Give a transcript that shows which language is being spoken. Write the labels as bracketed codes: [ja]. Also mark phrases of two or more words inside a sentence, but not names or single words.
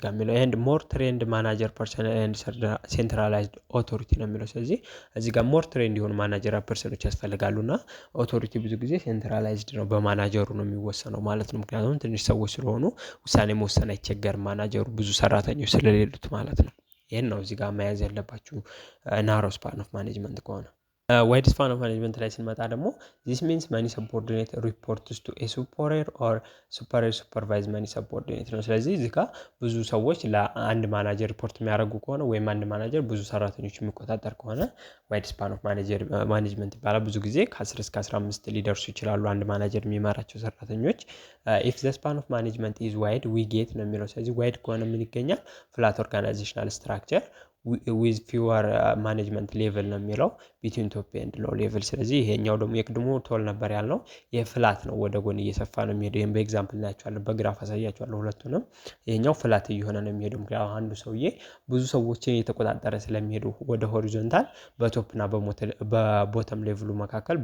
[am] ጋር የሚለው [en] and more trained manager personnel and centralized authority [am] ነው የሚለው። ስለዚህ እዚህ ጋር [en] more trained [am] የሆኑ ማናጀር ፐርሰኖች ያስፈልጋሉና ኦቶሪቲ ብዙ ጊዜ ሴንትራላይዝድ ነው በማናጀሩ ነው የሚወሰነው ማለት ነው። ምክንያቱም ትንሽ ሰዎች ስለሆኑ ውሳኔ መወሰን አይቸገርም ማናጀሩ ብዙ ሰራተኞች ስለሌሉት ማለት ነው። ይሄን ነው እዚህ ጋር መያዝ ያለባችሁ [en] narrow span of management [am] ከሆነ። [en] wide span of management [am] ላይ ስንመጣ ደግሞ [en] this means many subordinate [am] reports to a superior or superior supervise many subordinate ነው። ስለዚህ እዚህ ጋር ብዙ ሰዎች ለአንድ ማናጀር ሪፖርት የሚያደርጉ ከሆነ ወይም አንድ ማናጀር ብዙ ሰራተኞች የሚቆጣጠር ከሆነ [en] wide span of management [am] ይባላል። ብዙ ጊዜ ከ10 እስከ 15 ሊደርሱ ይችላሉ አንድ ማናጀር የሚመራቸው ሰራተኞች። [en] if the span of management is wide we get [am] ነው የሚለው። ስለዚህ ዋይድ ከሆነ ምን ይገኛል? [en] flat organizational structure with fewer management level [am] ነው የሚለው። [en] between top and low level። [am] ስለዚህ ይሄኛው ደግሞ የቅድሙ ቶል ነበር ያልነው፣ የፍላት ነው፣ ወደ ጎን እየሰፋ ነው የሚሄደው። ይህም በኤግዛምፕል እናያቸዋለን፣ በግራፍ አሳያቸዋለሁ ሁለቱንም። ይሄኛው ፍላት እየሆነ ነው የሚሄደው፣ ምክንያቱም አንዱ ሰውዬ ብዙ ሰዎችን እየተቆጣጠረ ስለሚሄዱ ወደ ሆሪዞንታል በቶፕና በቦተም ሌቭሉ መካከል